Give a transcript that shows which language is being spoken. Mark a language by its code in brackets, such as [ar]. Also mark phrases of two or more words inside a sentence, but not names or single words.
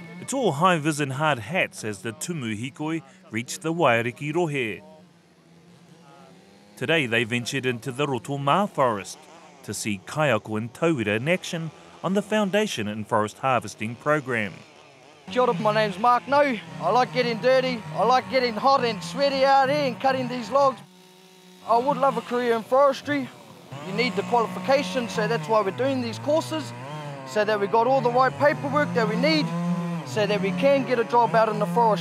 [en] It's all high-vis and hard hats as the Tumu hikoi reach the Waiariki rohe. Today they ventured into the Rotoma Forest to see kaiako and tauira in action on the Foundation and Forest Harvesting program. [mi] Kia ora, [en] my name's Mark No. I like getting dirty, I like getting hot and sweaty out here and cutting these logs. I would love a career in forestry. You need the qualifications, so that's why we're doing these courses, so that we got all the right paperwork that we need, so that we can get a job out in the forest.